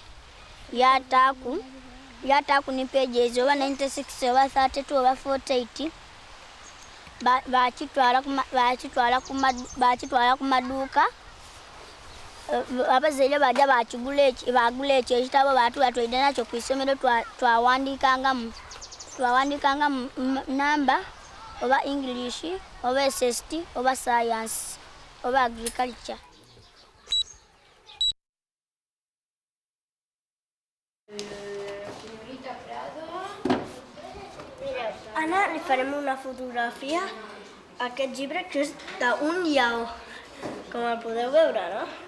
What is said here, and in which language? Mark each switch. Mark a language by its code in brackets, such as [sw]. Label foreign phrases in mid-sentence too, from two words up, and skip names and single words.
[lg] yataaku ni pages oba 96 oba 32 oba 48 bakitwala ku maduuka abazaire bajja bagula ekyo ekitabo batwalidde nakyo ku isomero twawandikangamu namba oba English oba SST oba science oba agriculture. [ca] Ara li farem una fotografia a aquest llibre que és d'un lleó, com el podeu veure, no?